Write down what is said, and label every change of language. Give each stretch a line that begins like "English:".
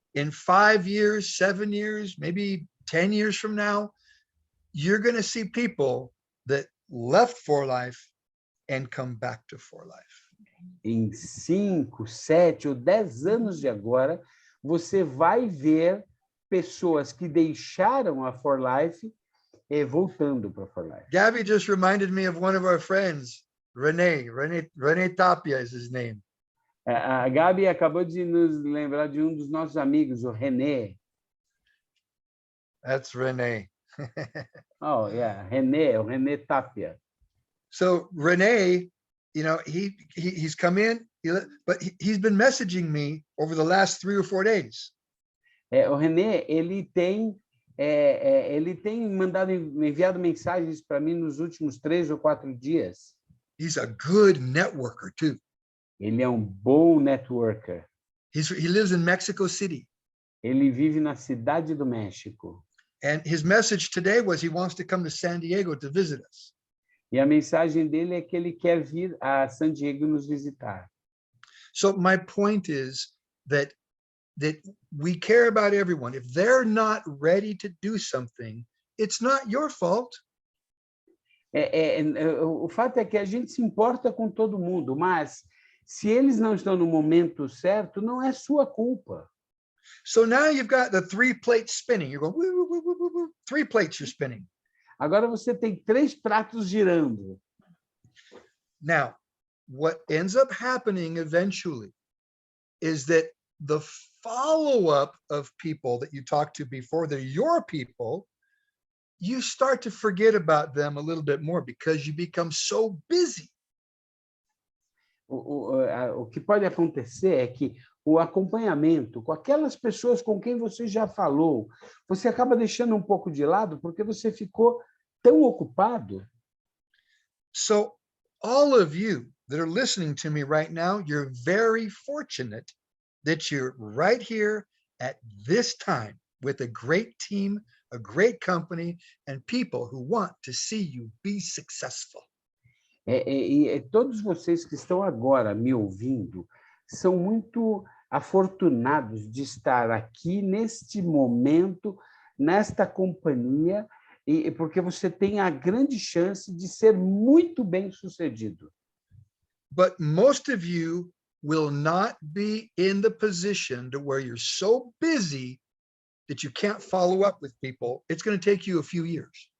English: In 5 years, 7 years, maybe 10 years from now, you're going to see people that left For Life and come back to For Life.
Portuguese: Em 5, 7 ou 10 anos de agora, você vai ver pessoas que deixaram a For Life voltando para For Life.
English: Gabby just reminded me of one of our friends, René Tapia is his name.
Portuguese: A Gabi acabou de nos lembrar de um dos nossos amigos, o René.
English: That's René. Oh, yeah,
Portuguese: René, o René Tapia.
English: So René, you know, he's come in, but he's been messaging me over the last 3 or 4 days.
Portuguese: O René, ele tem enviado mensagens para mim nos últimos 3 ou 4 dias.
English: He's a good networker too.
Portuguese: Ele é um bom networker.
English: He lives in Mexico City.
Portuguese: Ele vive na cidade do México.
English: And his message today was he wants to come to San Diego to visit us.
Portuguese: E a mensagem dele é que ele quer vir a San Diego nos visitar.
English: So my point is that we care about everyone. If they're not ready to do something, it's not your fault.
Portuguese: O fato é que a gente se importa com todo mundo, mas se eles não estão no momento certo, não é sua culpa.
English: So now you've got the 3 plates spinning. You're going, woo, woo, woo, woo, woo. 3 plates you're spinning.
Portuguese: Agora você tem 3 pratos girando.
English: Now, what ends up happening eventually is that the follow-up of people that you talked to before, they're your people, you start to forget about them a little bit more because you become so busy.
Portuguese: O que pode acontecer é que o acompanhamento com aquelas pessoas com quem você já falou, você acaba deixando um pouco de lado porque você ficou tão ocupado.
English: So all of you that are listening to me right now, you're very fortunate that you're right here at this time with a great team, a great company, and people who want to see you be successful.
Portuguese: Todos vocês que estão agora me ouvindo são muito afortunados de estar aqui neste momento, nesta companhia, porque você tem a grande chance de ser muito bem-sucedido.
English: But most of you will not be in the position to where you're so busy that you can't follow up with people. It's going to take you a few years.